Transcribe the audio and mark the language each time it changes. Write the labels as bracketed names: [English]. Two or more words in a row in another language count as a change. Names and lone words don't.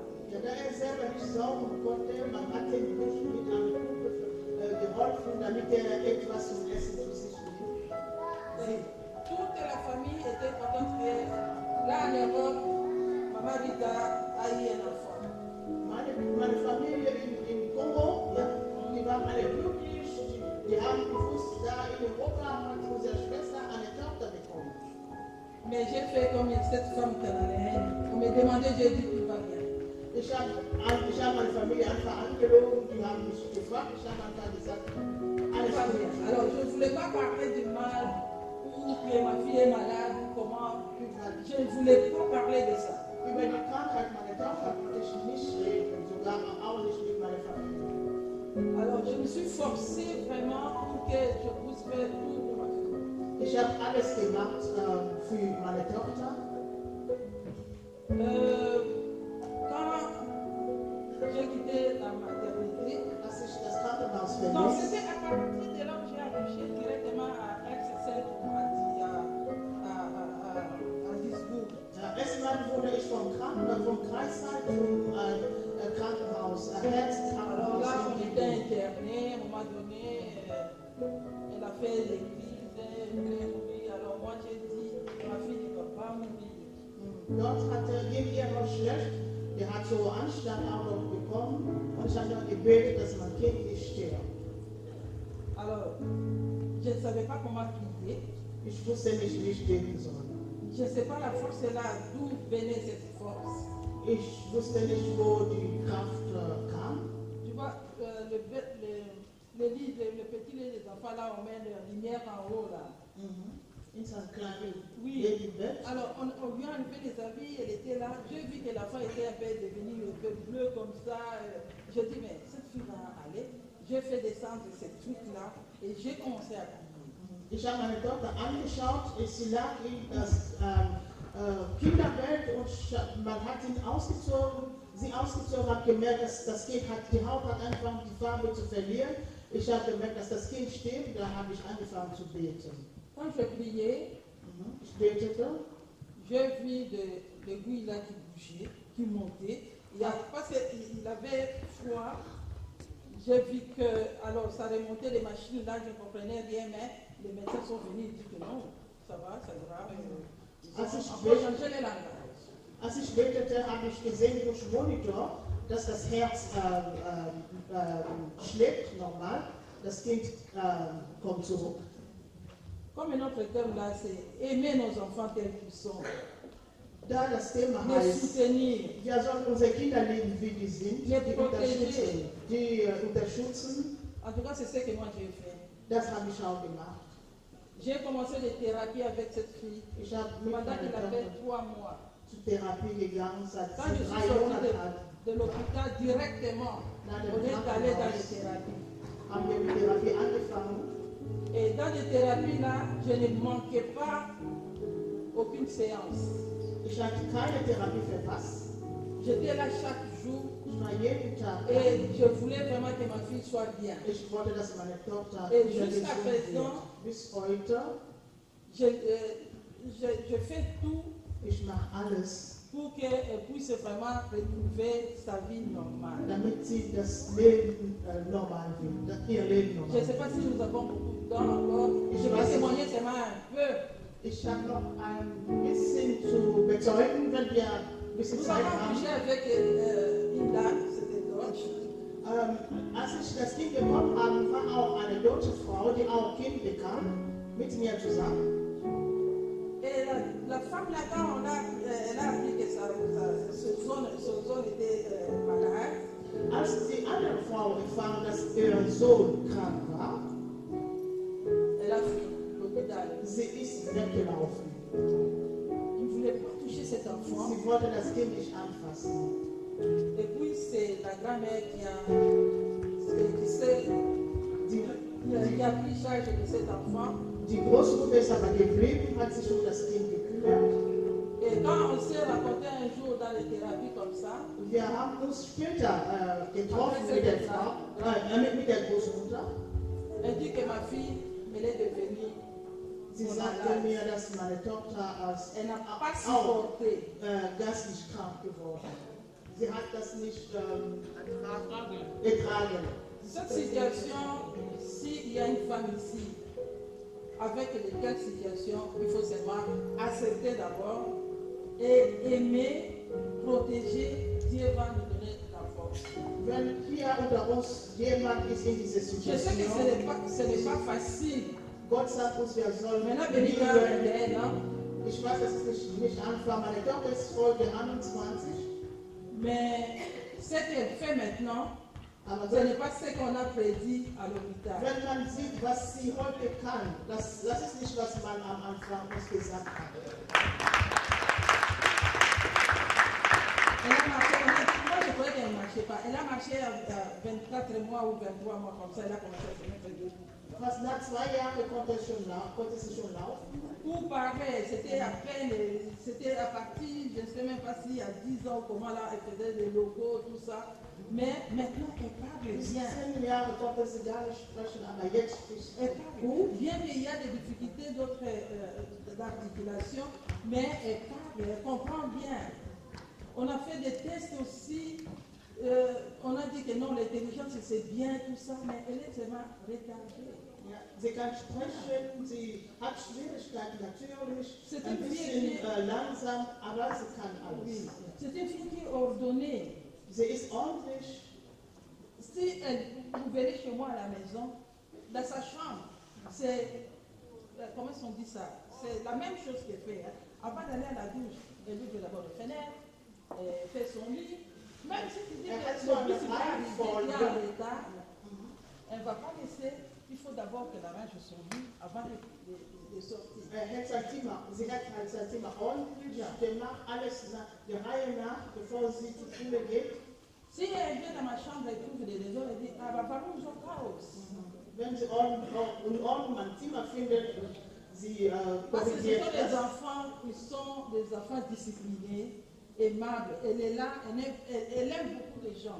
[German] Ja, da er selber nicht saugen konnte, man hat ihm nicht mit einer Pumpe geholfen, damit er etwas zum Essen zu sich nimmt. [French] Toute la famille était contente que là en Europe, Maman Rita a eu un enfant. [German] Meine Familie in Kongo, ja, die waren alle glücklich, die haben gewusst, da in Europa hat unsere Schwester eine Tochter bekommen. [French] Mais j'ai fait comme cette femme canadienne. On me demandait, j'ai dit, tout va bien. [German] Ich habe meine Familie einfach angelogen, die haben mich gefragt, ich habe einfach gesagt, alles gut. [French] Alors je ne voulais pas parler du mal ou que ma fille est malade ou comment. Je ne voulais pas parler de ça. [German] Über die Krankheit meiner Tochter konnte ich nicht reden, sogar auch nicht mit meiner Familie. [French] Alors je me suis forcée vraiment pour que je puisse faire tout pour ma fille. [German] Ich habe alles gemacht für meine Tochter. [French] Quand j'ai quitté la maternité, [German] Als ich das Krankenhaus [French] non, [German] verließ, [French] c'était à partir de là où j'ai accouché directement à Aix-Celle à Duisburg. [German] erstmal wurde ich vom Kreissaal zum Krankenhaus, [French] Alors là, [German] Herzenkrankenhaus. [French] on était interné, à un moment donné, fait l'église, oui, alors moi j'ai dit, ma fille ne va pas mourir. [German] Dort ging ihr noch schlecht, der hat so Anstand auch noch bekommen und ich habe noch gebetet, dass mein Kind nicht stirbt. [French] Alors, je ne savais pas comment prier. [German] Ich wusste nicht, wie ich beten soll. [French] Je ne sais pas la force là, d'où venait cette force. [German] Ich wusste nicht, wo die Kraft kam. [French] Tu vois, le petit lait des enfants là, on met la lumière en haut là. [German] In seinem kleinen [French] Oui. [German] Babybett. [French] Alors, on lui a enlevé les habits, elle était là. J'ai vu que l'enfant était un peu devenu un peu bleu comme ça. Je dis, mais cette fille va aller. J'ai fait descendre ces trucs-là et j'ai commencé à prier. [German] Ich habe meine Tochter angeschaut, sie lag in das Kinderbett und man hat ihn sie ausgezogen, hat gemerkt, dass das Kind die Haut hat angefangen, die Farbe zu verlieren. Ich habe gemerkt, dass das Kind stirbt, da habe ich angefangen zu beten. [French] Quand je priais, [German] Ich betete. [French] j'ai vu des aiguilles là qui bougeaient, qui montaient. Parce qu'il avait froid, j'ai vu que, alors ça remontait les machines là, je ne comprenais rien, mais les médecins sont venus et disent que non, ça va, ça ira. On peut changer les langages. [German] Als ich betete, habe ich gesehen durch Monitor, dass das Herz schlägt normal, das Kind kommt zurück. [French] Comme notre thème là, c'est aimer nos enfants tels qu'ils sont. [German] Da das Thema [French] Les [German] heißt, [French] soutenir. [German] wir sollen unsere Kinder lieben, wie die sind, die unterstützen. [French] En tout cas, c'est ce que moi j'ai fait. [German] Das habe ich auch gemacht. [French] J'ai commencé les thérapies avec cette fille [German] Ich habe mit [French] pendant [German] meiner [French] qu'il avait [German] Tochter [French] 3 mois. [German] zur Therapie gegangen, seit [French] Quand je [German] sie [French] suis [German] 3 [French] sortie [German] Monate alt. [French] de l'hôpital directement, on est allé dans les thérapies. [German] Haben wir mit Therapie angefangen. [French] Et dans les thérapies là, je ne manquais pas aucune séance. [German] Ich hatte keine Therapie verpasst. [French] J'étais là chaque jour [German] Ich war jeden Tag da. [French] et je voulais vraiment que ma fille soit bien. [German] Ich wollte, dass meine Tochter [French] Et [German] wieder [French] jusqu'à [German] gesund wird. [French] présent, [German] Bis heute, [French] je fais tout [German] ich mache alles, [French] pour qu'elle puisse vraiment retrouver sa vie normale. [German] damit sie das Leben normal wird, ihr Leben [French] Je [German] normal [French] ne sais pas si nous avons beaucoup de temps encore. Je vais témoigner seulement un peu. [German] Ich habe noch ein bisschen zu bezeugen, wenn wir ein bisschen [French] Nous [German] Zeit [French] avons [German] haben. [French] couché avec une dame, c'était Deutsch. [German] Als ich das Kind bekommen habe, war auch eine deutsche Frau, die auch Kind bekam, mit mir zusammen. [French] Et la femme là-bas, elle a appris que son zone était malade. [German] Als die andere Frau erfahren, dass ihr Sohn krank war, [French] Elle a fui l'hôpital. [German] sie ist weggelaufen. [French] Il ne voulait pas toucher cet enfant. [German] Sie wollte das Kind nicht anfassen. [French] Et puis c'est la grand-mère qui a pris charge de cet enfant. [German] Die Großmutter ist aber geblieben, hat sich um das Kind gekümmert. [French] Et quand on s'est rencontré un jour dans les thérapies comme ça, [German] Wir haben uns später getroffen mit der Frau, mit der Großmutter. [French] elle dit que ma fille, elle est devenue [German] Sie [French] mon [German] sagte [French] malade. [German] mir, dass meine Tochter [French] Elle n'a pas [German] auch [French] supporté. [German] geistig krank geworden. Sie hat das nicht ertragen. [French] Cette situation, s'il y a une femme ici, avec quelle situation, il faut seulement accepter d'abord et aimer, protéger. Dieu va nous donner la force. [German] Wenn hier unter uns jemand ist in dieser [French] Je sais que [German] Situation, [French] ce n'est pas facile. [German] Gott sagt uns, wir sollen [French] Maintenant, Benika, elle [German] lieben. [French] est là. [German] Ich weiß, das ist nicht Anfang, meine Tochter ist Folge 21. [French] Mais ce qu'elle fait maintenant, [German] Aber [French] ce n'est pas ce qu'on a prédit à l'hôpital. [German] wenn man sieht, was sie heute kann, das ist nicht, was man am Anfang uns gesagt hat. [French] Elle a marché, moi je croyais qu'elle ne marchait pas. Elle a marché à 24 mois ou 23 mois comme ça, elle a commencé à se mettre debout. [German] Fast nach 2 Jahren konnte sie schon laufen. [French] Pour parler, c'était à peine, c'était à partir, je ne sais même pas si à 10 ans, comment là, elle faisait des logos, tout ça. Mais maintenant, elle parle [German] Bis [French] bien. [German] 10 Jahre konnte sie gar nicht sprechen, aber jetzt spricht [French] Elle [German] sie [French] parle [German] gut. [French] bien qu'il y a des difficultés d'autres d'articulation, mais elle parle, elle comprend bien. On a fait des tests aussi on a dit que non, l'intelligence c'est bien, tout ça, mais elle est tellement retardée. [German] Ja, sie kann sprechen, sie hat Schwierigkeiten natürlich, [French] C'est [German] ein [French] une [German] bisschen [French] fille [German] langsam, aber sie kann alles. [French] qui, c'est une fille qui est ordonnée. [German] Sie ist ordentlich. [French] Si vous verrez chez moi à la maison, dans sa chambre, c'est, comment on dit ça? C'est la même chose qu'elle fait. Hein. Avant d'aller à la douche, elle ouvre d'abord les fenêtres, elle fait son lit. Même si tu dis que le bus va arriver en retard, elle ne va pas laisser. Il faut d'abord qu'elle arrange son lit avant de sortir. [German] Sie hat sein Zimmer ordentlich gemacht, alles der Reihe nach, bevor sie zur Schule geht. [French] Si elle vient dans ma chambre et trouve des désordres, elle dit, ah, bah, par où chaos. [German] Wenn sie Ordnung am Zimmer findet, sie [French] Parce que ce [German] korrigiert [French] sont des [German] das. [French] enfants qui sont des enfants disciplinés, aimables. Elle est là, elle aime beaucoup les gens.